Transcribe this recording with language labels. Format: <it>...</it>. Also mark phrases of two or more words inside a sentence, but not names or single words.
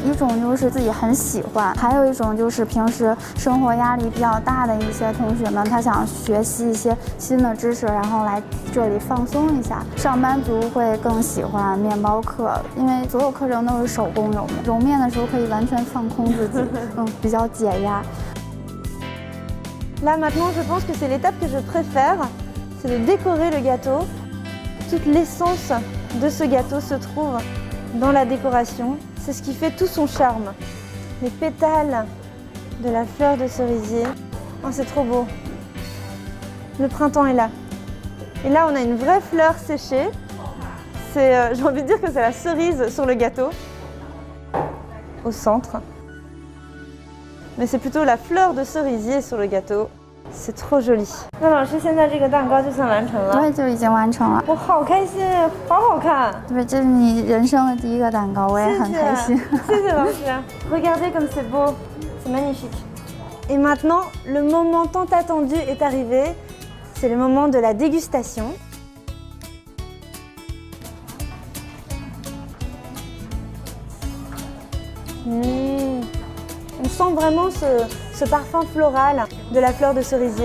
<zh>一种就是自己很喜欢，还有一种就是平时生活压力比较大的一些同学们，他想学习一些新的知识，然后来这里放松一下。上班族会更喜欢面包课，因为所有课程都是手工揉面，揉面的时候可以完全放空自己，比较解压。</zh> <fr>Là maintenant, je pense que c'est l'étape que je préfère, c'est de décorer le gâteau. Toute l'essence de ce gâteau se trouve dans la décoration. C'est ce qui fait tout son charme. Les pétales de la fleur de cerisier. Oh, c'est trop beau. Le printemps est là. Et là, on a une vraie fleur séchée. J'ai envie de dire que c'est la cerise sur le gâteau, au centre. Mais c'est plutôt la fleur de cerisier sur le gâteau. C'est trop joli.</fr> <zh>那老师，现在这个蛋糕就算完成了？对，就已经完成了。我好开心，好好看。对，这是你人生的第一个蛋糕，我也很开心。谢谢老师。</zh> <fr>Regardez comme c'est beau, c'est magnifique. Et maintenant, le moment tant attendu est arrivé. C'est le moment de la dégustation. On sent vraiment ce parfum floral de la fleur de cerisier.</fr>